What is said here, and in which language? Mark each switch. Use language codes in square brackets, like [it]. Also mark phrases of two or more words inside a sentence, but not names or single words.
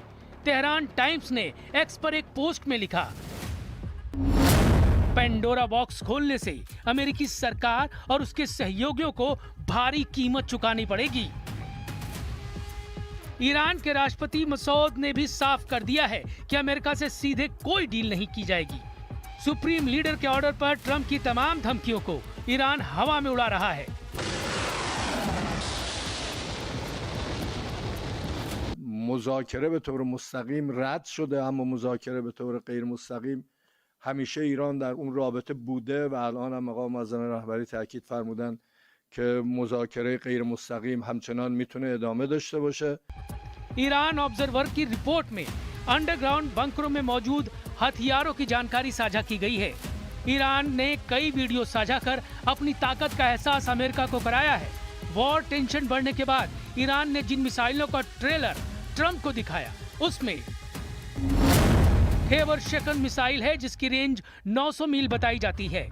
[hi] तेहरान टाइम्स ने एक्स पर एक पोस्ट में लिखा, [en] Pandora box [hi] खोलने से अमेरिकी सरकार और उसके सहयोगियों को भारी कीमत चुकानी पड़ेगी। ईरान के राष्ट्रपति मसूद ने भी साफ कर दिया है कि अमेरिका से सीधे कोई डील नहीं की जाएगी। [en] supreme leader [hi] के ऑर्डर पर ट्रंप की तमाम धमकियों को ईरान हवा में उड़ा रहा है। [fa] مذاکره به طور مستقیم رد شده، اما مذاکره به طور غیر مستقیم همیشه ایران در اون رابطه بوده و الان هم آقا معظم رهبری تاکید فرمودن که مذاکره غیر مستقیم همچنان میتونه ادامه داشته باشه. [hi] ईरान ऑब्जर्वर की रिपोर्ट में अंडरग्राउंड बंकरों में मौजूद हथियारों की जानकारी साझा की गई है। ईरान ने कई वीडियो साझा कर अपनी ताकत का एहसास अमेरिका को कराया है। [en] war tension [hi] बढ़ने के बाद ईरान ने जिन मिसाइलों का ट्रेलर ट्रंप को दिखाया, उसमें हेवर शेकन मिसाइल है जिसकी रेंज 900 मील बताई जाती है।